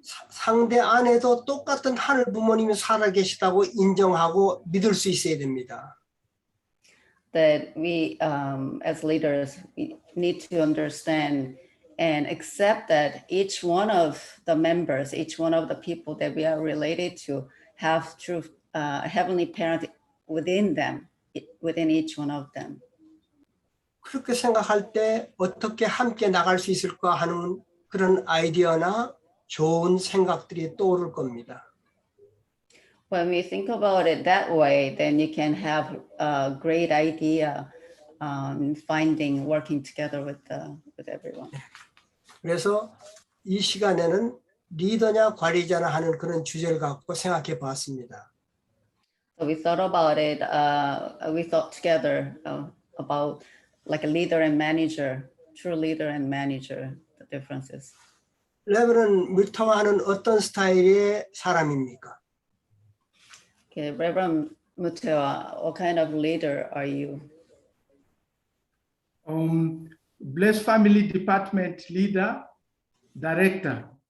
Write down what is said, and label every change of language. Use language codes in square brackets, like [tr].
[ko] 상대 안에도 똑같은 하늘 부모님이 살아계시다고 인정하고 믿을 수 있어야 됩니다. [en] That we, as leaders, we need to understand and accept that each one of the members, each one of the people that we are related to, have true Heavenly Parent within them, within each one of them. [ko] 그렇게 생각할 때 어떻게 함께 나갈 수 있을까 하는 그런 아이디어나 좋은 생각들이 떠오를 겁니다. [en] When we think about it that way, then you can have a great idea finding, working together with everyone. [ko] 그래서 이 시간에는 리더냐 관리자냐 하는 그런 주제를 갖고 생각해 봤습니다. [en] So we thought about it. We thought together about like a leader and manager, true leader and manager, the differences. [ko] 레버넌 뮤터와는 어떤 스타일의 사람입니까? [en] Okay, Reverend Mutewa, what kind of leader are you? Blessed Family Department leader, director.